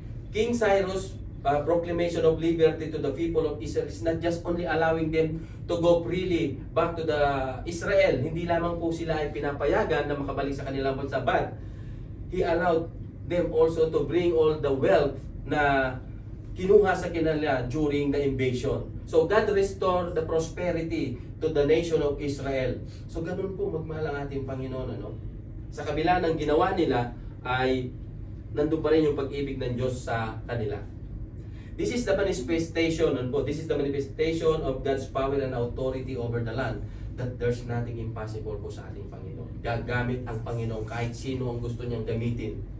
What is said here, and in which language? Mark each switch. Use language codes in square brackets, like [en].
[en] King Cyrus' proclamation of liberty to the people of Israel is not just only allowing them to go freely back to the Israel. [tl] Hindi lamang po sila ay pinapayagan na makabalik sa kanilang bansa, [en] but he allowed them also to bring all the wealth [tl] na kinuha sa kanila [en] during the invasion. So God restored the prosperity to the nation of Israel. [tl] So ganun po magmahal ang ating Panginoon. Sa kabila ng ginawa nila ay nandun pa rin yung pag-ibig ng Diyos sa kanila. [en] This is the manifestation, this is the manifestation of God's power and authority over the land, that there's nothing impossible [tl] po sa ating Panginoon. Gagamit ang Panginoon kahit sino ang gusto niyang gamitin.